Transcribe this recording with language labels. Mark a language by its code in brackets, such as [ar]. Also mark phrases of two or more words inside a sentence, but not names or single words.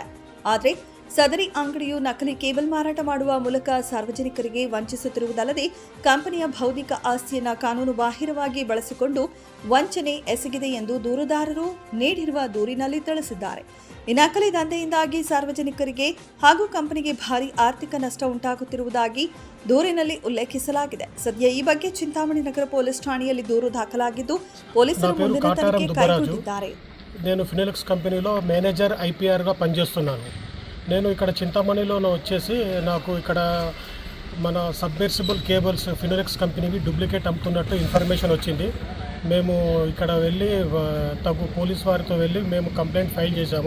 [kn] ಆದರೆ ಸದರಿ ಅಂಗಡಿಯು ನಕಲಿ ಕೇಬಲ್ ಮಾರಾಟ ಮಾಡುವ ಮೂಲಕ ಸಾರ್ವಜನಿಕರಿಗೆ ವಂಚಿಸುತ್ತಿರುವುದಲ್ಲದೆ ಕಂಪನಿಯ ಬೌದ್ಧಿಕ ಆಸ್ತಿಯನ್ನು ಕಾನೂನು ಬಾಹಿರವಾಗಿ ಬಳಸಿಕೊಂಡು ವಂಚನೆ ಎಸಗಿದೆ ಎಂದು ದೂರುದಾರರು ನೀಡಿರುವ ದೂರಿನಲ್ಲಿ ತಿಳಿಸಿದ್ದಾರೆ. ಈ ನಕಲಿ ದಂಧೆಯಿಂದಾಗಿ ಸಾರ್ವಜನಿಕರಿಗೆ ಹಾಗೂ ಕಂಪನಿಗೆ ಭಾರಿ ಆರ್ಥಿಕ ನಷ್ಟ ಉಂಟಾಗುತ್ತಿರುವುದಾಗಿ ದೂರಿನಲ್ಲಿ ಉಲ್ಲೇಖಿಸಲಾಗಿದೆ. ಸದ್ಯ ಈ ಬಗ್ಗೆ ಚಿಂತಾಮಣಿ ನಗರ ಪೊಲೀಸ್ ಠಾಣೆಯಲ್ಲಿ ದೂರು ದಾಖಲಾಗಿದ್ದು ಪೊಲೀಸರು ಮುಂದಿನ ತನಿಖೆ ಕೈಗೊಂಡಿದ್ದಾರೆ. [te] నేను ఫినాలెక్స్ కంపెనీలో మేనేజర్ ఐపీఆర్గా పనిచేస్తున్నాను. నేను ఇక్కడ చింతామణిలో వచ్చేసి నాకు ఇక్కడ మన [en] submersible cables [te] ఫినాలెక్స్ కంపెనీవి డూప్లికేట్ అమ్ముతున్నట్టు ఇన్ఫర్మేషన్ వచ్చింది. మేము ఇక్కడ వెళ్ళి పోలీస్ వారితో వెళ్ళి మేము [en] complaint file [te] చేశాము.